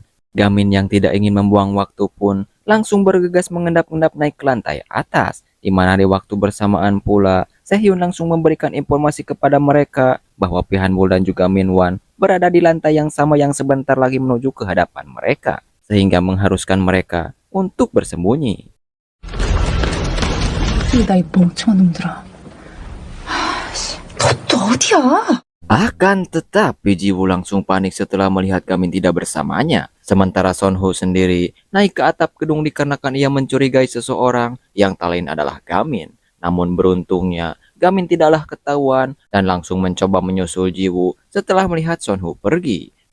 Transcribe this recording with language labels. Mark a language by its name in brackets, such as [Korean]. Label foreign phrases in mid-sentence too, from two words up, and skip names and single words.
[Indonesian] Gamin yang tidak ingin membuang waktu pun langsung bergegas mengendap-endap naik ke lantai atas, di mana di waktu bersamaan pula Sehyun langsung memberikan informasi kepada mereka bahwa Pihanwul dan juga Minwan berada di lantai yang sama yang sebentar lagi menuju ke hadapan mereka, sehingga mengharuskan mereka untuk bersembunyi. [Korean] 나 이 멍청한 놈들아. 너 또 어디야? [Indonesian] Akan tetapi Jiwoo langsung panik setelah melihat Gamin tidak bersamanya. Sementara Sonho sendiri naik ke atap gedung dikarenakan ia mencurigai seseorang yang tak lain adalah Gamin. Namun beruntungnya Gamin tidaklah ketahuan dan langsung mencoba menyusul Jiwoo setelah melihat Sonho pergi.